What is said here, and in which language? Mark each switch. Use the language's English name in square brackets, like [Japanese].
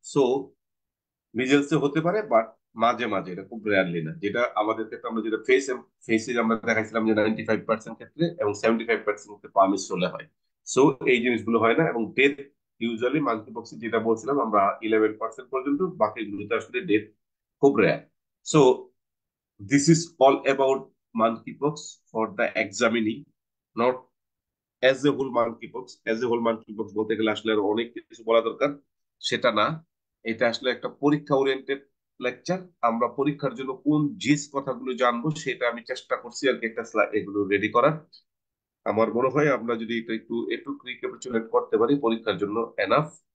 [Bangla] So মিজেলসে হতে পারে, but মাঝে মাঝে, এটা খুব রেয়ারলি না। যেটা আমাদের ক্ষেত্রে আমরা যেটা ফেসে আমরা দেখাইছিলাম যে 95% ক্ষেত্রে এবং 75% ক্ষেত্রে পামসোলে হয়। সো এই জিনিসগুলো হয় না। এবং ডেথ ইউজুয়ালি মাল্টি বক্সে যেটা বলছিলাম আমরা 11% পর্যন্ত, বাকিগুলোতে আসলে ডেথ খুব rare. [English] So this is all about monkeypox for the examinee, not as a whole monkeypox. As a whole monkeypox [Bangla] বলতে গেলে আসলে আরো অনেক কিছু বলা দরকার, সেটা না। এটা আসলে একটা পরীক্ষা ওরিয়েন্টেড লেকচার। আমরা পরীক্ষার জন্য কোন জিস কথাগুলো জানবো সেটা আমি চেষ্টা করছি আর কি একটা এগুলো রেডি করার। আমার মনে হয় আমরা যদি এটা একটু একটু রিক্যাপিচুলেট করতে পারি পরীক্ষার জন্য এনাফ।